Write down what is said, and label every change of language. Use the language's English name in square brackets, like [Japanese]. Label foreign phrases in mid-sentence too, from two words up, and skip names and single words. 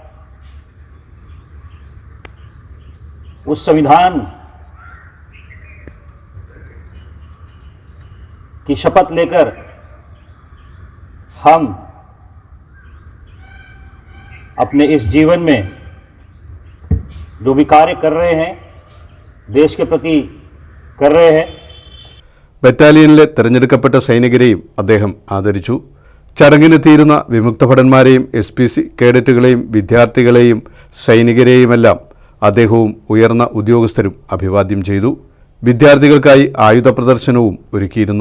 [Hindi] उस संविधान की शपथ लेकर हम अपने इस जीवन में जो भी कार्य कर रहे हैं देश के प्रति कर रहे हैं. [Malayalam] ബറ്റാലിയനിലെ തെരഞ്ഞെടുക്കപ്പെട്ട സൈനികരെയും അദ്ദേഹം ആദരിച്ചു. ചടങ്ങിനെത്തിയിരുന്ന വിമുക്ത ഭടന്മാരെയും SPC കേഡറ്റുകളെയും വിദ്യാർത്ഥികളെയും സൈനികരെയുമെല്ലാം അദ്ദേഹവും ഉയർന്ന ഉദ്യോഗസ്ഥരും അഭിവാദ്യം ചെയ്തു. വിദ്യാർത്ഥികൾക്കായി ആയുധ പ്രദർശനവും ഒരുക്കിയിരുന്നു.